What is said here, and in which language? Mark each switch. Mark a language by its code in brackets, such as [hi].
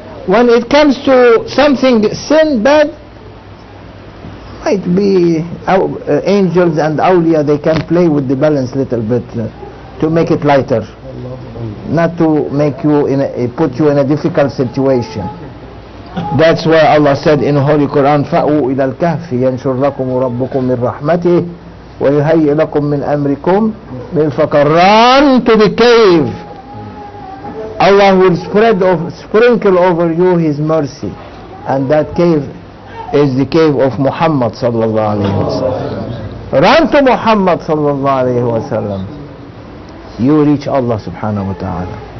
[en] When it comes to something sin, bad, might be angels and awliya, they can play with the balance little bit to make it lighter, not to make you put you in a difficult situation. That's why Allah said in Holy Quran, [ar] فَأْوُوا إِلَى الْكَهْفِ يَنْشُرْ لَكُمْ رَبُّكُمْ مِنْ رَحْمَتِهِ وَيُهَيِّئْ لَكُمْ مِنْ أَمْرِكُمْ مِرْفَقًا. [en] Run to the cave. Allah will sprinkle over you His mercy, and that cave is the cave of Muhammad [ar] sallallahu alayhi wa sallam. [en] Run to Muhammad [ar] sallallahu alayhi wa sallam. [en] You reach Allah [ar] subhanahu wa ta'ala.